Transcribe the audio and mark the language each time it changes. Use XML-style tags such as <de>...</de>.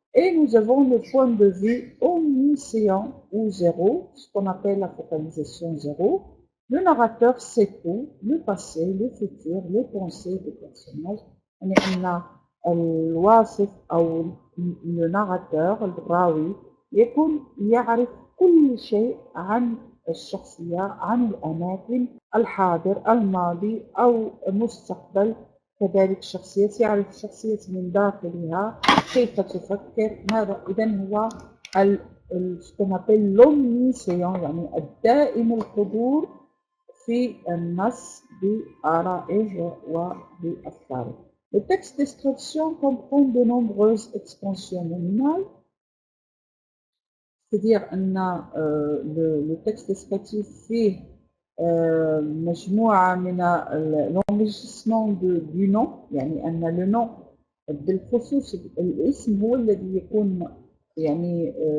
<fr>Et nous avons le point de vue omniscient ou zéro، ce qu'on appelle la focalisation zéro. Le narrateur sait tout، le passé، le futur، les pensées des personnages.</fr> <ar>يعني أن الواصف أو le narrateur الراوي يكون يعرف كل شيء عن الشخصية، عن الأماكن، الحاضر، الماضي أو المستقبل، كذلك شخصية يعرف الشخصية من داخلها كيف تفكر ماذا. إذن هو ce qu'on appelle l'omniscient، يعني الدائم الحضور في النص بآرائه وبأفكاره.</ar> <fr>Le texte description comprend de nombreuses expansions nominales، c'est-à-dire أن le texte descriptif فيه مجموعة من l'enrichissement du nom، يعني أن le nom بالخصوص الاسم هو الذي يكون يعني</fr>